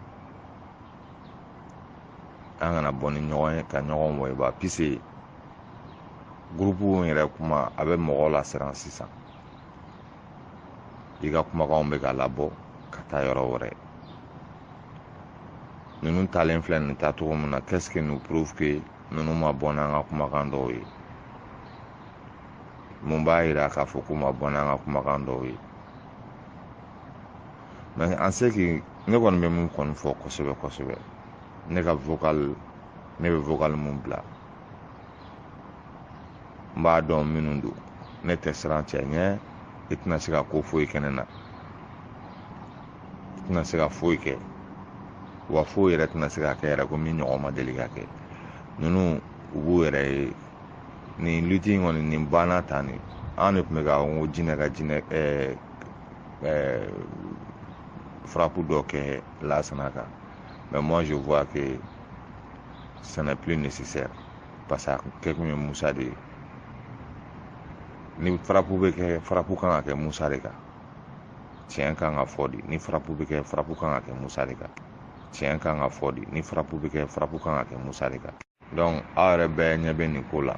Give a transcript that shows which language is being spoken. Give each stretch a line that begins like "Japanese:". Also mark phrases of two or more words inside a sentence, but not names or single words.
Bambara: An kana bɔ ni ɲɔgɔn ye ka ɲɔgɔn wɔyiba puisque groupe yɛrɛ kuma a bɛ mɔgɔw la siran sisan. I ka kumakanw bɛ ka labɔ ka taa yɔrɔ wɛrɛ. Ninnu talen filɛ nin taa cogo min na,
French: qu'est-ce qui nous prouve que
Bambara: ninnu ma bɔ n'an ka kumakan dɔw ye? Mun b'a jira k'a fɔ k'u ma bɔ n'an ka kumakan dɔw ye?
French: Mais en ce qui,
Bambara: ne kɔni bɛ mun kɔni fɔ kosɛbɛ kosɛbɛ, ne ka vocal, ne bɛ vocal mun bila, n b'a dɔn minnu don. Ne tɛ siran cɛ ɲɛ, i tɛna se ka ko foyi kɛ ne na. I tɛna se ka foyi kɛ. Wa foyi yɛrɛ tɛna se ka kɛ yɛrɛ ko min ɲɔgɔn ma deli ka kɛ. Ninnu u b'u yɛrɛ ye. Nin lutte in kɔni nin banna tan de. An de tun bɛ ka ko jinɛ ka jinɛ frappe dɔ kɛ Lassana kan.
French: Mais moi je vois que ce n'est plus nécessaire. Parce que
Bambara: kɛ kun ye Musa de ye. Ni frappe bɛ kɛ, frappe kan ka kɛ Musa de kan. Tiɲɛ kan ka fɔ de. Ni frappe bɛ kɛ, frappe kan ka kɛ Musa de kan. Tiɲɛ kan ka fɔ de. Ni frappe bɛ kɛ, frappe kan ka kɛ Musa de kan. Donc aw yɛrɛ bɛɛ ɲɛ bɛ nin ko la.